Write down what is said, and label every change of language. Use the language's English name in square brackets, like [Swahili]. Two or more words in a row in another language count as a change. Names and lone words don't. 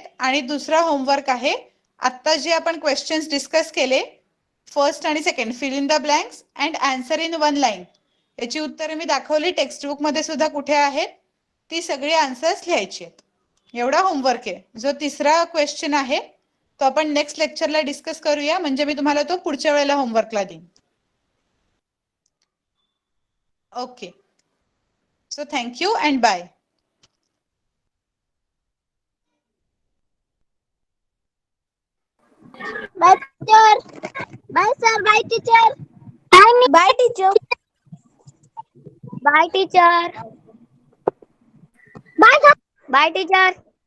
[Marathi] आणि दुसरा होमवर्क आहे, आता जे आपण [English] questions discuss [Marathi] केले, फर्स्ट आणि सेकंड, [English] fill in the blanks and answer in one line, [Marathi] याची उत्तरे मी दाखवली, टेक्स्टबुक मध्ये सुद्धा कुठे आहेत, ती सगळी आन्सर्स लिहायची आहेत. एवढा होमवर्क आहे. जो तिसरा क्वेश्चन आहे तो आपण [English] next lecture-la discuss [Marathi] करूया, म्हणजे मी तुम्हाला तो पुढच्या वेळेला होमवर्कला देईन. [English] OK, so thank you and bye. Bye, teacher. Bye, sir. Bye, teacher. Bye, teacher. Bye, teacher. Bye, sir. Bye, teacher.